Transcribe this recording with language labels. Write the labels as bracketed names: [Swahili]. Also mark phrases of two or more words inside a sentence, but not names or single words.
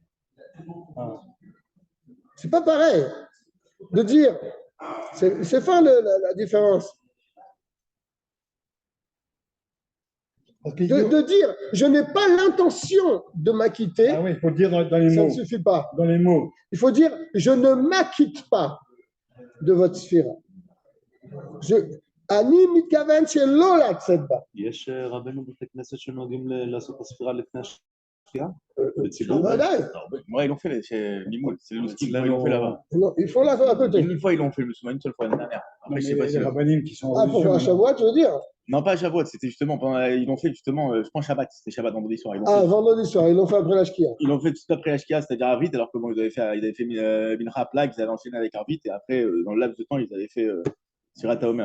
[French] C'est pas pareil de dire, c'est fin la différence. De dire, je n'ai pas l'intention de m'acquitter. Ah oui, il faut dire dans les mots. Ça ne suffit pas. Dans les mots. Il faut dire, je ne m'acquitte pas de votre sphira. [Hebrew] אני מתכוון שלא לצאת בה. יש רבנו בתי כנסת שנוהגים לעשות הספירה לפני השקיעה? ודאי. [French] Moi, ils l'ont fait chez Limoul. C'est le style, ils l'ont fait là-bas. Non, il faut la faire à côté. Une fois, ils l'ont fait le souvent, une seule fois l'année dernière. Après, je sais pas si. Les rabbinim qui sont. Ah, pour un Shavuot, tu veux dire? Non, pas à Shavuot, c'était justement ils l'ont fait justement, je pense Shabbat, c'était Shabbat vendredi soir. Vendredi soir, ils l'ont fait après la Shkia. Ils l'ont fait tout après la Shkia, c'est-à-dire Arvit, alors que bon, ils avaient fait [Hebrew] מנחה פלג, [French] ils avaient enchaîné avec Arvit, et après, dans le laps de temps, ils avaient fait [Hebrew] ספירת העומר.